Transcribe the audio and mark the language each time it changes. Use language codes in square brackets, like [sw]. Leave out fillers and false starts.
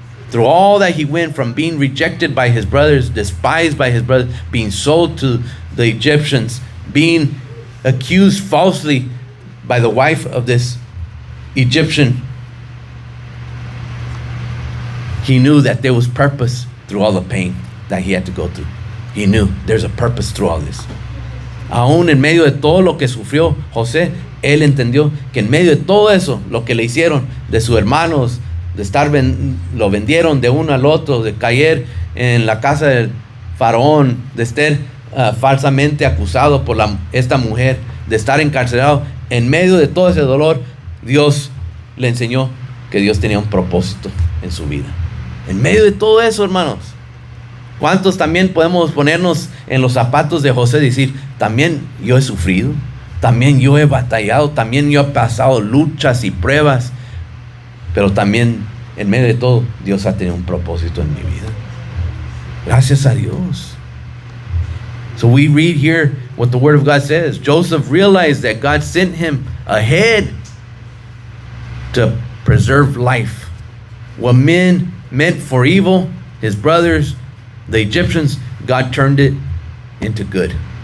[en] Through all that he went from being rejected by his brothers, despised by his brothers, being sold to the Egyptians, being accused falsely by the wife of this Egyptian, he knew that there was purpose through all the pain that he had to go through. He knew there's a purpose through all this. [es] Aún en medio de todo lo que sufrió José, él entendió que en medio de todo eso, lo que le hicieron, de sus hermanos, de estar lo vendieron de uno al otro, de caer en la casa del faraón, de estar falsamente acusado por esta mujer, de estar encarcelado, en medio de todo ese dolor, Dios le enseñó que Dios tenía un propósito en su vida. En medio de todo eso, hermanos, ¿cuántos también podemos ponernos en los zapatos de José y decir, también yo he sufrido, también yo he batallado, también yo he pasado luchas y pruebas, pero también en medio de todo Dios ha tenido un propósito en mi vida? Gracias a Dios. [en] So we read here what the Word of God says. Joseph realized that God sent him ahead to preserve life. What men meant for evil, his brothers, the Egyptians, God turned it into good.